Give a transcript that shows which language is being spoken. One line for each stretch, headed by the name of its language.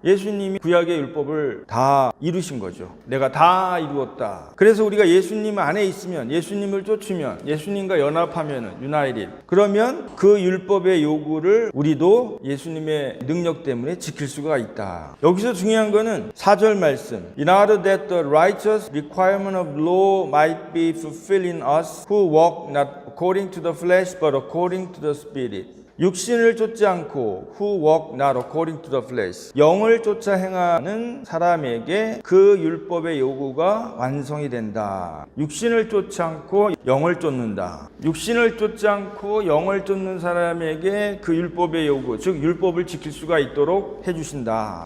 Korean: 예수님이 구약의 율법을 다 이루신 거죠. 내가 다 이루었다. 그래서 우리가 예수님 안에 있으면, 예수님을 쫓으면, 예수님과 연합하면, 유나이릿, 그러면 그 율법의 요구를 우리도 예수님의 능력 때문에 지킬 수가 있다. 여기서 중요한 거는 4절 말씀,
English: In order that the righteous requirement of law might be fulfilled in us who walk not according to the flesh but according to the Spirit.
Korean: 육신을 쫓지 않고
English: who walk not according to the flesh,
Korean: 영을 쫓아 행하는 사람에게 그 율법의 요구가 완성이 된다. 육신을 쫓지 않고 영을 쫓는다. 육신을 쫓지 않고 영을 쫓는 사람에게 그 율법의 요구, 즉 율법을 지킬 수가 있도록 해주신다.